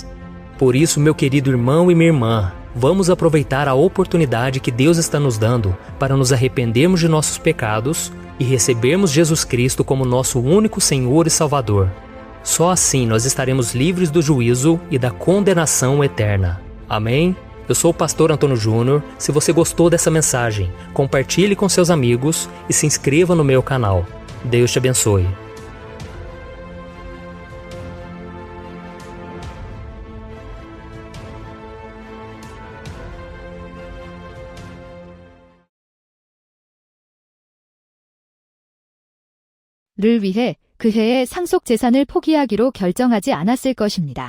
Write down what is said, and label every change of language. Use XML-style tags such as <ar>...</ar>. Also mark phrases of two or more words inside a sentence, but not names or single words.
<pt>Por isso, meu querido irmão e minha irmã, vamos aproveitar a oportunidade que Deus está nos dando para nos arrependermos de nossos pecados e recebermos Jesus Cristo como nosso único Senhor e Salvador. Só assim nós estaremos livres do juízo e da condenação eterna. Amém? Eu sou o pastor Antônio Júnior. Se você gostou dessa mensagem, compartilhe com seus amigos e se inscreva no meu canal. Deus te abençoe.</pt> <ko>를 위해 그 해의 상속 재산을 포기하기로 결정하지 않았을 것입니다.</ko>